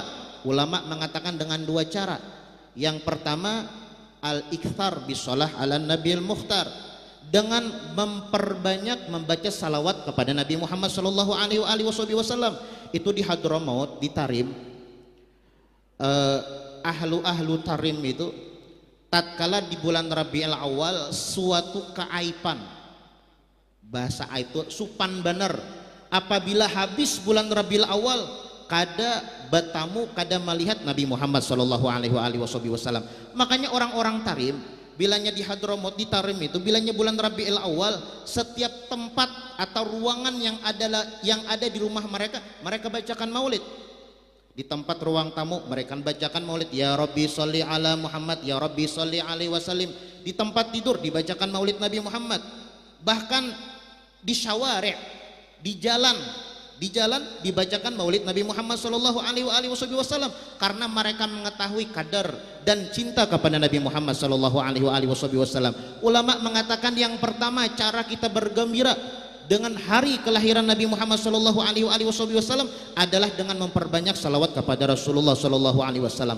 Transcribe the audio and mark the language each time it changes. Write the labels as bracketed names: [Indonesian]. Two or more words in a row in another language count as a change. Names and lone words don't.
[Indonesian] Ulama mengatakan dengan dua cara. Yang pertama, [Arabic] الإكثار بالصلاة على النبي المختار, [Indonesian] dengan memperbanyak membaca salawat kepada Nabi Muhammad [Arabic] صلى الله عليه وسلم. [Indonesian] Itu di Hadramaut, di Tarim, ahlu Tarim itu tatkala di bulan Rabiul Awal suatu keaiban, bahasa itu supan benar, apabila habis bulan Rabiul Awal kada bertamu, kada melihat Nabi Muhammad [Arabic] صلى الله عليه وسلم. [Indonesian] Makanya orang-orang Tarim bilanya di Hadramaut, di Tarim itu, bilanya bulan Rabiul Awal, setiap tempat atau ruangan yang ada di rumah mereka bacakan maulid. Di tempat ruang tamu mereka bacakan maulid, [Arabic] يا رب صل على محمد, يا رب صل عليه وسلم. [Indonesian] Di tempat tidur dibacakan maulid Nabi Muhammad. Bahkan di syawari', di jalan dibacakan maulid Nabi Muhammad [Arabic] صلى الله عليه وسلم, [Indonesian] karena mereka mengetahui kadar dan cinta kepada Nabi Muhammad [Arabic] صلى الله عليه وسلم. [Indonesian] Ulama mengatakan yang pertama, cara kita bergembira dengan hari kelahiran Nabi Muhammad [Arabic] صلى الله عليه وسلم [Indonesian] adalah dengan memperbanyak salawat kepada Rasulullah [Arabic] صلى الله عليه وسلم.